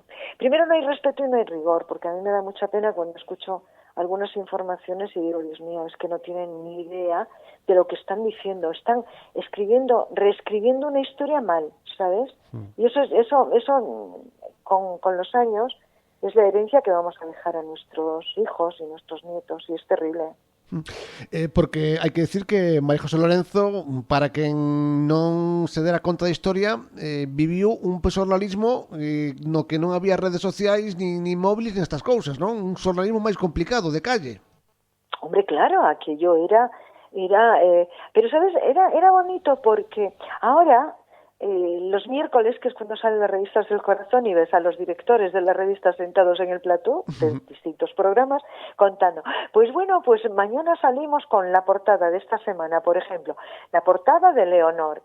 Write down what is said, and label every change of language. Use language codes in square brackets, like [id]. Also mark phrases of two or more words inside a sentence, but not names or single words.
[es] Primero no hay respeto y no hay rigor, porque a mí me da mucha pena cuando escucho algunas informaciones y digo, Dios mío, es que no tienen ni idea de lo que están diciendo. Están reescribiendo una historia mal, ¿sabes? Y eso con los años es la herencia que vamos a dejar a nuestros hijos y nuestros nietos, y es terrible. [gl] Porque hai que decir que María José Lorenzo, para quen non se dera conta da historia, viviu un xornalismo no que non había redes sociais ni móviles ni estas cousas, non? Un xornalismo máis complicado, [es] de calle. Hombre, claro, aquello era pero sabes, era bonito porque ahora los miércoles, que es cuando salen las revistas del corazón y ves a los directores de las revistas sentados en el plató de distintos programas contando, pues bueno, pues mañana salimos con la portada de esta semana, por ejemplo, la portada de Leonor.